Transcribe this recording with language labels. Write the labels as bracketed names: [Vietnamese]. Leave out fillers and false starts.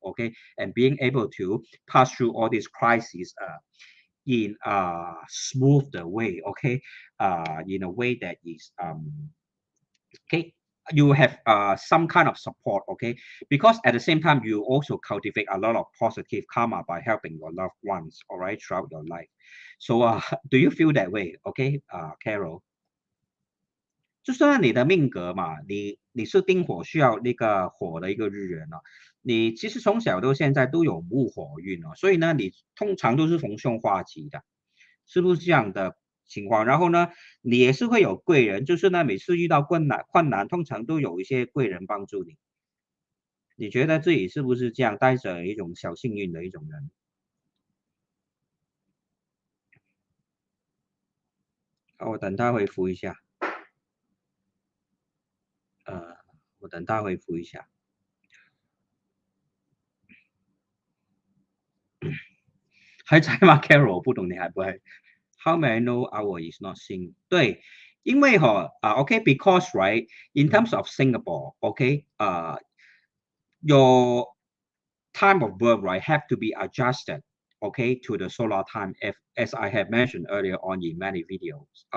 [English] Okay, and being able to pass through all these crises in a smoother way, okay, in a way that is okay, you have some kind of support, okay, because at the same time you also cultivate a lot of positive karma by helping your loved ones, all right, throughout your life. So do you feel that way? Okay, Carol. [Chinese] 就是呢，你的命格嘛，你是丁火，需要那个火的一个日元哦。你其实从小到现在都有木火运哦，所以呢，你通常都是逢凶化吉的，是不是这样的情况？然后呢，你也是会有贵人，就是呢，每次遇到困难，通常都有一些贵人帮助你。你觉得自己是不是这样，带着一种小幸运的一种人？我等他回复一下，呃，我等他回复一下。还在吗？Carol，我不懂你还不会。 [English] How may I know our is not sing？ [Chinese] 对，因为 [English] OK，because right in terms of Singapore，OK，your time of birth right have to be adjusted okay to the solar time if, as I have mentioned earlier on in many videos.